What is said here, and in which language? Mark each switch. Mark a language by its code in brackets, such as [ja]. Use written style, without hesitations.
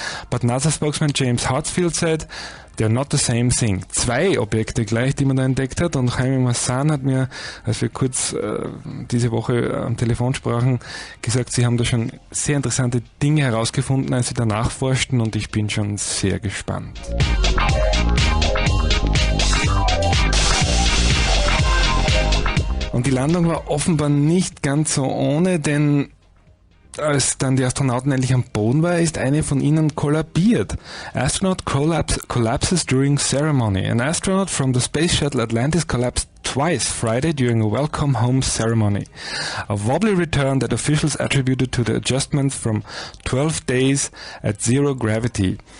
[en] But NASA spokesman James Hartsfield said, they're not the same thing. [de] 2 Objekte gleich, die man da entdeckt hat, und Jaime Maussan hat mir, als wir kurz diese Woche am Telefon sprachen, gesagt, sie haben da schon sehr interessante Dinge herausgefunden, als sie danach forschten, und ich bin schon sehr gespannt. Und die Landung war offenbar nicht ganz so ohne, denn als dann die Astronauten endlich am Boden war, ist eine von ihnen kollabiert. [en] Astronaut collapses during ceremony. An astronaut from the Space Shuttle Atlantis collapsed twice Friday during a welcome home ceremony. A wobbly return that officials attributed to the adjustments from 12 days at zero gravity.